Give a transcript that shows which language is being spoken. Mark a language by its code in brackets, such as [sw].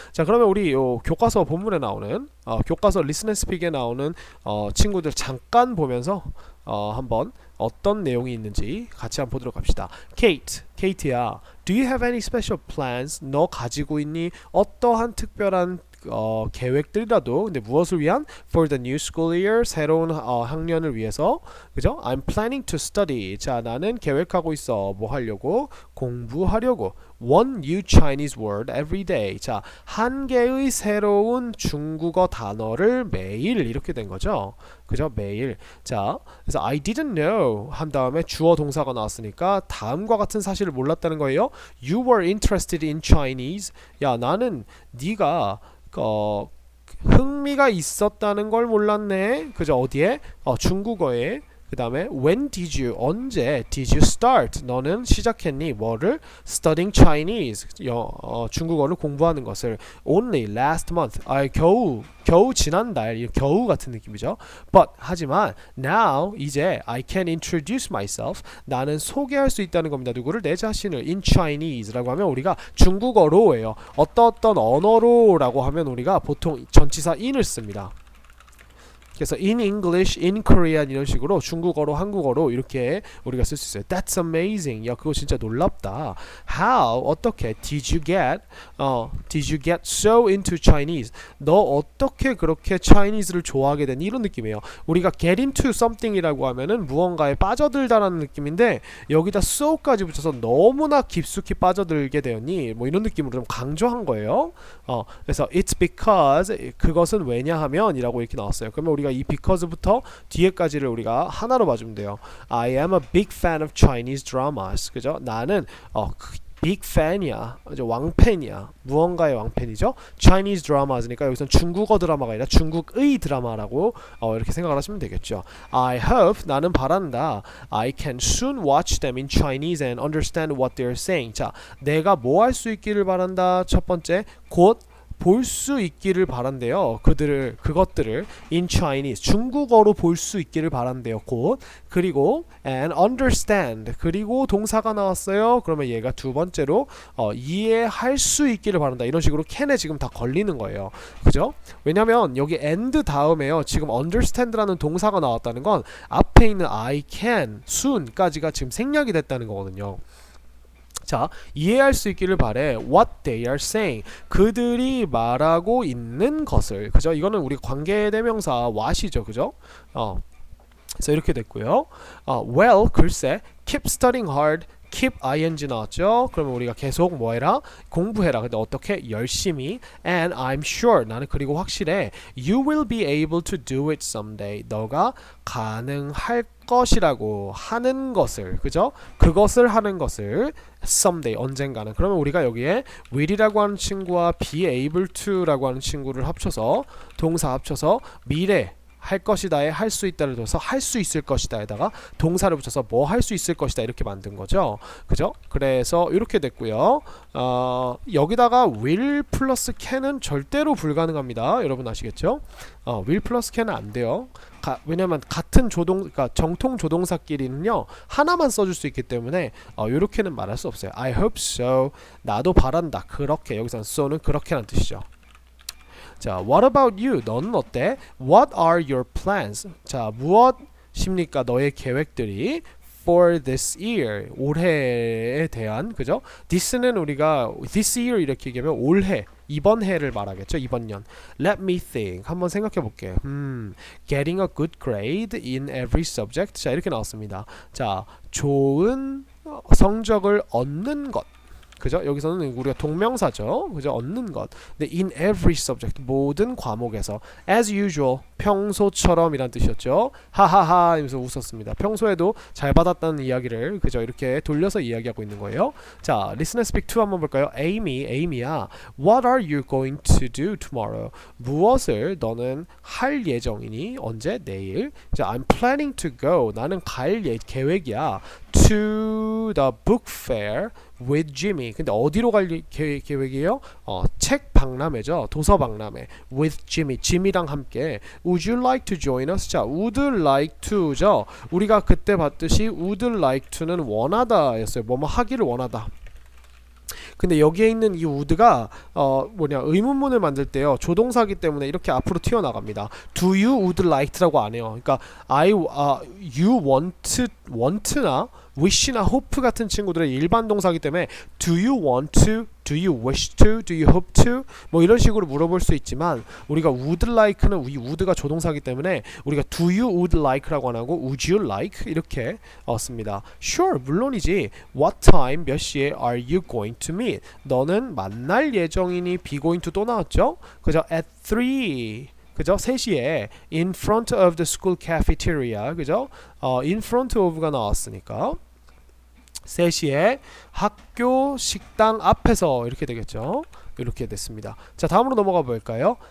[ko] 자, 그러면 우리 요 교과서 본문에 나오는 교과서 Listen and Speak에 나오는 친구들 잠깐 보면서 한번 어떤 내용이 있는지 같이 한번 보도록 합시다. [en] Kate야, do you have any special plans? [ko] 너 가지고 있니? 어떠한 특별한 계획들이라도, 근데 무엇을 위한? [en] For the new school year, [ko] 새로운 학년을 위해서. 그죠? [en] I'm planning to study. [ko] 자, 나는 계획하고 있어. 뭐 하려고? 공부하려고. [en] One new Chinese word every day. [ko] 자, 한 개의 새로운 중국어 단어를 매일 이렇게 된 거죠. 그죠? 매일. 자, 그래서 I didn't know 한 다음에 주어 동사가 나왔으니까 다음과 같은 사실을 몰랐다는 거예요. [en] You were interested in Chinese. [ko] 야, 나는 네가 흥미가 있었다는 걸 몰랐네. 그죠? 어디에? 중국어에. 그 다음에 [en] when did you, [ko] 언제 did you start, 너는 시작했니 뭐를? [en] studying Chinese, [ko] 중국어를 공부하는 것을. [en] only last month, [ko] 겨우 지난달, 겨우 같은 느낌이죠. but 하지만 now 이제 I can introduce myself, 나는 소개할 수 있다는 겁니다. 누구를? 내 자신을. in Chinese 라고 하면 우리가 중국어로예요. 어떤 언어로 라고 하면 우리가 보통 전치사 in을 씁니다. 그래서 in English, in Korean 이런 식으로 중국어로 한국어로 이렇게 우리가 쓸 수 있어요. [en] That's amazing. [ko] 야 그거 진짜 놀랍다. [en] How 어떻게 did you get so into Chinese? [ko] 너 어떻게 그렇게 Chinese를 좋아하게 됐니? 이런 느낌이에요. 우리가 get into something이라고 하면은 무언가에 빠져들다라는 느낌인데 여기다 so까지 붙여서 너무나 깊숙이 빠져들게 되었니? 뭐 이런 느낌으로 좀 강조한 거예요. 그래서 it's because 그것은 왜냐하면 이라고 이렇게 나왔어요. 그러면 우리가 이 because부터 뒤에까지를 우리가 하나로 봐주면 돼요. [en] I am a big fan of Chinese dramas. [ko] 그죠? 나는 빅 팬이야. 왕팬이야. 무언가의 왕팬이죠. Chinese dramas니까 여기서는 중국어 드라마가 아니라 중국의 드라마라고 이렇게 생각을 하시면 되겠죠. I hope 나는 바란다. [en] I can soon watch them in Chinese and understand what they're saying. [ko] 자, 내가 뭐 할 수 있기를 바란다. 첫 번째, 곧 볼 수 있기를 바란대요. 그것들을 in Chinese 중국어로 볼 수 있기를 바란대요. 곧. 그리고 and understand 그리고 동사가 나왔어요. 그러면 얘가 두 번째로 이해할 수 있기를 바란다. 이런 식으로 can에 지금 다 걸리는 거예요. 그죠? 왜냐면 여기 and 다음에요. 지금 understand라는 동사가 나왔다는 건 앞에 있는 I can, soon까지가 지금 생략이 됐다는 거거든요. 자, 이해할 수 있기를 바래. [en] What they are saying. [ko] 그들이 말하고 있는 것을. 그죠? 이거는 우리 관계대명사 what이죠. 그죠? 그래서 이렇게 됐고요. Well, 글쎄, [en] keep studying hard. [ko] keep ing 나왔죠. 그러면 우리가 계속 뭐 해라? 공부해라. 근데 어떻게? 열심히. [en] And I'm sure. [ko] 나는 그리고 확실해. [en] You will be able to do it someday. [ko] 너가 가능할 것이라고 하는 것을. 그죠? 그것을 하는 것을 someday 언젠가는. 그러면 우리가 여기에 will이라고 하는 친구와 be able to라고 하는 친구를 합쳐서 동사 합쳐서 미래 할 것이다에 할 수 있다를 둬서 할 수 있을 것이다에다가 동사를 붙여서 뭐 할 수 있을 것이다 이렇게 만든 거죠. 그죠? 그래서 이렇게 됐고요. 여기다가 will 플러스 can은 절대로 불가능합니다. 여러분 아시겠죠? will 플러스 can은 안 돼요. 왜냐면 같은 그러니까 정통 조동사끼리는요 하나만 써줄 수 있기 때문에 이렇게는 말할 수 없어요. [en] I hope so. [ko] 나도 바란다. 그렇게. 여기서는 so는 그렇게란 뜻이죠. [en] 자, what about you? [ko] 너는 어때? [en] What are your plans? [ko] 자, 무엇입니까? 너의 계획들이 for this year. 올해에 대한, 그죠? this는 우리가 this year 이렇게 얘기하면 올해, 이번 해를 말하겠죠? 이번 년. [en] Let me think. [ko] 한번 생각해 볼게. [en] Getting a good grade in every subject. [ko] 자, 이렇게 나왔습니다. 자, 좋은 성적을 얻는 것. 그죠? 여기서는 우리가 동명사죠. 그죠? 얻는 것. 근데 in every subject 모든 과목에서 [en] as usual [ko] 평소처럼 이란 뜻이었죠. 하하하 하면서 웃었습니다. 평소에도 잘 받았다는 이야기를 그죠? 이렇게 돌려서 이야기하고 있는 거예요. 자, listen and speak to 한번 볼까요? Amy야. [en] What are you going to do tomorrow? [ko] 무엇을 너는 할 예정이니? 언제? 내일. 자, [en] I'm planning to go. [ko] 나는 갈 계획이야. [en] To the book fair with Jimmy. [ko] 근데 어디로 갈 계획이에요? 책 박람회죠. 도서 박람회. With Jimmy. 지미랑 함께. [en] Would you like to join us? 자, would like to죠. [ko] 우리가 그때 봤듯이 would like to는 원하다 였어요. 뭐뭐 하기를 원하다. 근데 여기에 있는 이 would가 의문문을 만들 때요 조동사기 때문에 이렇게 앞으로 튀어나갑니다. Do you would like라고 안 해요. 그러니까 you want나 wish나 hope 같은 친구들의 일반 동사기 때문에 do you want to, do you wish to, do you hope to 뭐 이런 식으로 물어볼 수 있지만 우리가 would like는 이 would가 조동사기 때문에 우리가 do you would like라고 안 하고 would you like 이렇게 씁니다. Sure, 물론이지. [en] What time, [ko] 몇 시에 [en] are you going to meet? [ko] 너는 만날 예정이니 be going to 또 나왔죠? 그죠? At 3 그죠? 3시에 [en] in front of the school cafeteria [ko] 그죠? in front of가 나왔으니까 3시에 학교 식당 앞에서 이렇게 되겠죠. 이렇게 됐습니다. 자, 다음으로 넘어가 볼까요?